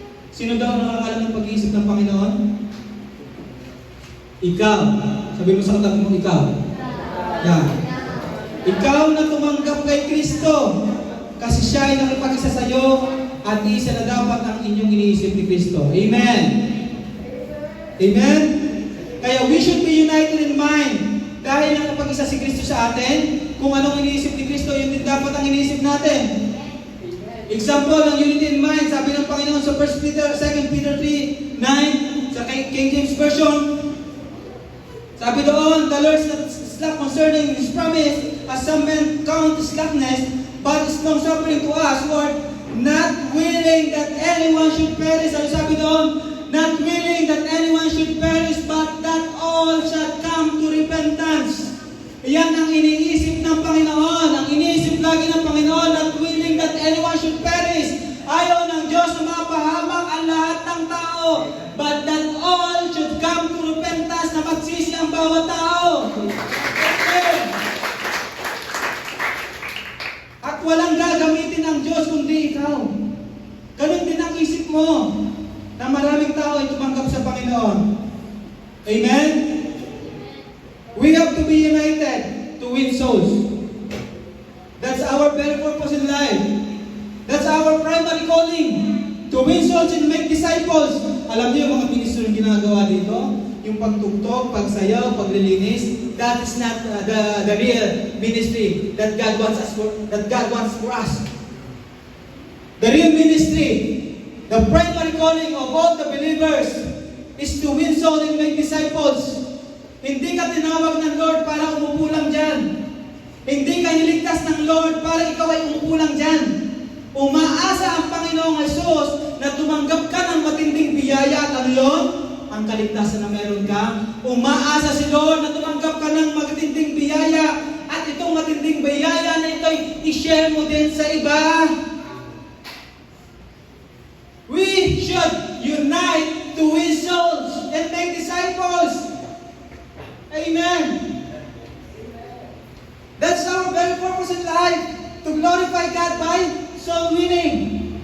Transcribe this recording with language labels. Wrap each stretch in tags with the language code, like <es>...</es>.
<tl>Sino daw nakakalam ng pag-iisip ng Panginoon? Ikaw. Sabi mo sa katabi mo, ikaw. Yan. Ikaw na tumanggap kay Kristo kasi siya ay nakipag-isa sa iyo at isa na dapat ang inyong iniisip ni Kristo. Amen? Amen? Kaya</tl> <en>we should be united in mind.</en> <tl>Dahil nakapag-isa si Kristo sa atin, kung anong iniisip ni Kristo, yun din dapat ang iniisip natin. Example ng</tl> <en>unity in mind,</en> <tl>sabi ng Panginoon sa</tl> <en>2 Peter 3:9 sa King James Version,</en> <tl>sabi doon,</tl> <en>the Lord is not slack concerning His promise, as some men count slackness, but is long-suffering to us, Lord, not willing that anyone should perish.</en> <tl>Ano sabi doon?</tl> <en>Not willing that anyone should should perish, but that all shall come to repentance.</en> <tl>Yan ang iniisip ng Panginoon. Ang iniisip lagi ng Panginoon,</tl> <en>not willing that anyone should perish.</en> <tl>Ayaw ng Diyos na mapahamak ang lahat ng tao,</tl> <en>but that all should come to repentance,</en> <tl>na magsisi ang bawat tao. Amen. At walang gagamitin ng Diyos kundi ikaw. Ganun din ang isip mo, na maraming tao ay tumanggap sa Panginoon. Amen?</tl> <en>We have to be united to win souls. That's our very purpose in life. That's our primary calling. To win souls and make disciples.</en> <tl>Alam niyo yung mga ministro yung ginagawa dito? Yung pagtugtog, pagsayaw, paglilinis,</tl> <en>that is not the real ministry that God wants for us. The real ministry, the primary calling of all the believers is to win souls and make disciples.</en> <tl>Hindi ka tinawag ng Lord para umupo lang dyan. Hindi ka niligtas ng Lord para ikaw ay umupo lang dyan. Umaasa ang Panginoong Jesus na tumanggap ka ng matinding biyaya at ano yun? Ang kaligtasan na meron ka. Umaasa si Lord na tumanggap ka ng matinding biyaya at itong matinding biyaya na ito i-share mo din sa iba.</tl> <en>We should unite to win souls and make disciples. Amen. That's our very purpose in life, to glorify God by soul winning.</en>